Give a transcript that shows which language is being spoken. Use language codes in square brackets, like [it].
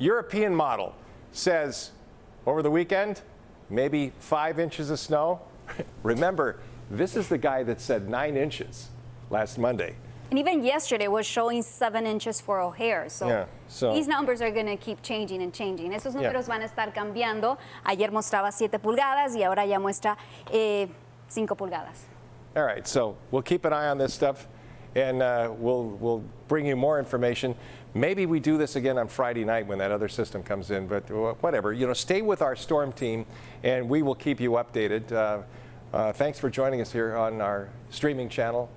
[en] European model says over the weekend, maybe 5 inches of snow. Remember, this is the guy that said 9 inches last Monday. And even yesterday was showing 7 inches for O'Hare. So these numbers are going to keep changing and changing. [es] Esos números van a estar cambiando. Ayer mostraba 7 pulgadas y ahora ya muestra 5 pulgadas. [en] All right, so we'll keep an eye on this stuff, and we'll bring you more information. Maybe we do this again on Friday night when that other system comes in, but whatever. Stay with our storm team, and we will keep you updated. Thanks for joining us here on our streaming channel.